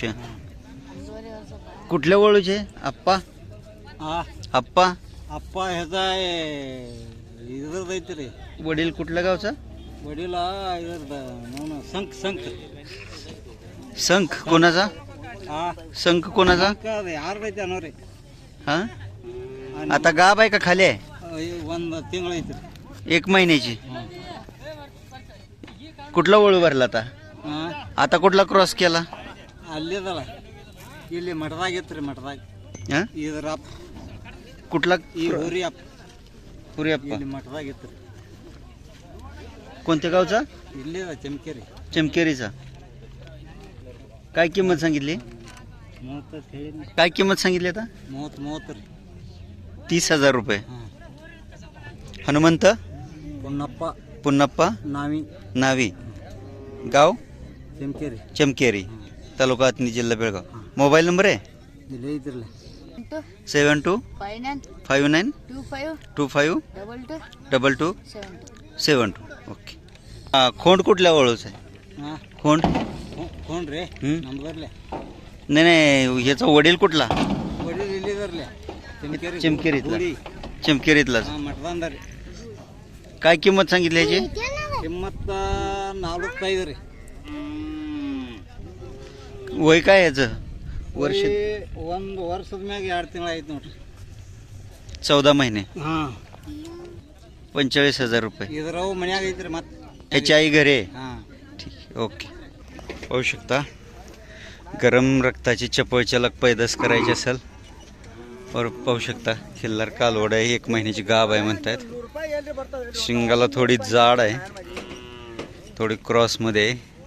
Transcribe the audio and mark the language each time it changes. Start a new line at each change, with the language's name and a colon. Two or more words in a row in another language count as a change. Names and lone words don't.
Marathi: कुठल्या वळूचे आप्पा? आप्पा आप्पा ह्याचा इधर जायचं रे. वडील कुठल्या गावचा? वडील संख संख संख कोणाचा? संख कोणाचा?
Kannada: ಯಾರು ರೈತ ಅನ್ನೋರಿ.
Marathi: हा आता गाब आहे का खाली आहे?
Kannada: ಒಂದು ತಿಂಗಳು ಐತ್ರಿ.
Marathi: 1 महिन्याची. कुठला वळू भरला आता? आता कुठला क्रॉस केला?
Kannada: ಅಲ್ಲಿದಲ್ಲ, ಇಲ್ಲಿ ಮಠದಾಗಿತ್ರಿ. ಮಠದಾಗ
Marathi: हा?
Kannada: ಇದ್ರ ಅಪ್ಪ
Marathi: कुठला?
Kannada: ಈ ಹುರಿ ಅಪ್ಪ.
Marathi: पुरी अप्पा.
Kannada: ಇಲ್ಲಿ ಮಠದಾಗಿತ್ರಿ.
Marathi: कोणत्या गावचा?
Kannada: ಇಲ್ಲಿದ ಚಮಕೇರಿ.
Marathi: चमकेरीचा. काय किंमत सांगितली?
Kannada: 30 ಹೇಳಿನಿ.
Marathi: काय किंमत सांगितली आता?
Kannada: 30 ರೀ.
Marathi: 30,000 रुपये. हनुमंत
Kannada: ಪುನ್ನಪ್ಪ
Marathi: पुन्नप्पा
Kannada: ನಾವಿ
Marathi: नावी. गाव
Kannada: ಚಮಕೇರಿ.
Marathi: चमकेरी, तालुका अथनी, जिल्हा बेळगाव. मोबाईल नंबर आहे?
Kannada: ಇಲ್ಲೇ ಇದ್ರಲ್ಲ. 7259 25 22 72.
Marathi: ओके. खोंड कुठल्या वळूच आहे? खोंड? कोण रे? हम्म. नंबरले. नाही नाही, ह्याचा वडील कुठला?
Kannada: वडील ಇಲ್ಲಿ ಇದ್ರಲ್ಲ. ಚಮಕೇರಿ.
Marathi: चमकेरीतला. चमकेरीतलाच.
Kannada: ಮಠದಂದ ರೀ.
Marathi: काय किंमत सांगितली याची?
Kannada: ಕಿಮ್ಮತ್ತ 45 ರೀ.
Marathi: वय काय याचं? वर्ष?
Kannada: ಒಂದು ವರ್ಷದ ಮ್ಯಾಗ 2 ತಿಂಗಳು ಆಯ್ತು ನೋಡ್ರಿ.
Marathi: 14 महिने.
Kannada: ಹಾಂ.
Marathi: 45,000 रुपये.
Kannada: ಇದ್ರವು ಮನ್ಯಾಗ ಐತ್ರಿ ಮತ್ತೆ.
Marathi: याची आई घरी आहे? हां. ठीक आहे, ओके. पाहू शकता, गरम रक्ताची चपळ चलक पैदास करायची असेल और पाहू शकता खिल्लार कालवड आहे. 1 महिन्याची गाब आहे म्हणतायत. शिंगाला थोडी जाड आहे, थोडी क्रॉसमध्ये आहे.